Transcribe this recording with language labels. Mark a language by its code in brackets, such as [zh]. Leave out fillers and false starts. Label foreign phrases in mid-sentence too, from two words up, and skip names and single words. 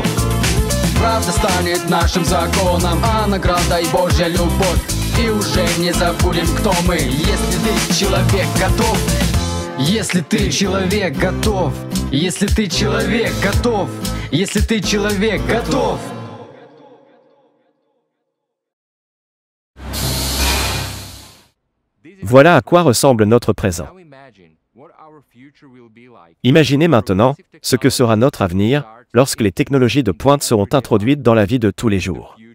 [ru] Правда станет нашим законом, а награда и Божья любовь. И уже не забудем, кто мы, если ты человек готов. Если ты человек готов. Если ты человек готов. Если ты человек готов. [fr] Voilà à quoi ressemble notre présent. Imaginez maintenant ce que sera notre avenir lorsque les technologies de pointe seront introduites dans la vie de tous les jours.